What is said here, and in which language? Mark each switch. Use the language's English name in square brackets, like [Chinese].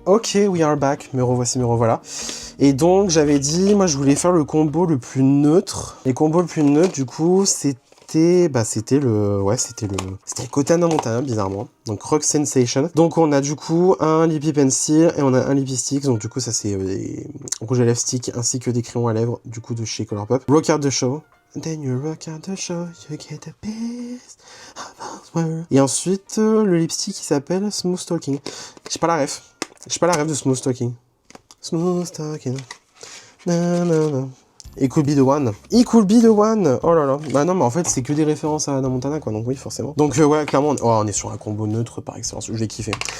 [English] Ok, we are back. [French] Me revoici, me revoilà. Et donc, j'avais dit, moi, je voulais faire le combo le plus neutre. Les combos le plus neutre, du coup, c'était c'était le côté Hannah Montana, bizarrement. Donc Rock Sensation. Donc on a du coup un lippy pencil et on a un lippy stick. Donc du coup ça c'est des rouges à lèvres stick ainsi que des crayons à lèvres du coup de chez Colourpop. [English] Rock out the show. Then you rock out the show, you get a piece of us world. [French] Et ensuite le lipstick qui s'appelle Smooth Talking. J'ai pas la ref de Smooth Talking. [English] Smooth Talking. Na, na, na. It could be the one. It could be the one. [French] Oh là là. Bah non, mais en fait, c'est que des références à Hannah Montana, quoi. Donc oui, forcément. Donc ouais, clairement, on est sur un combo neutre par excellence. Je l'ai kiffé.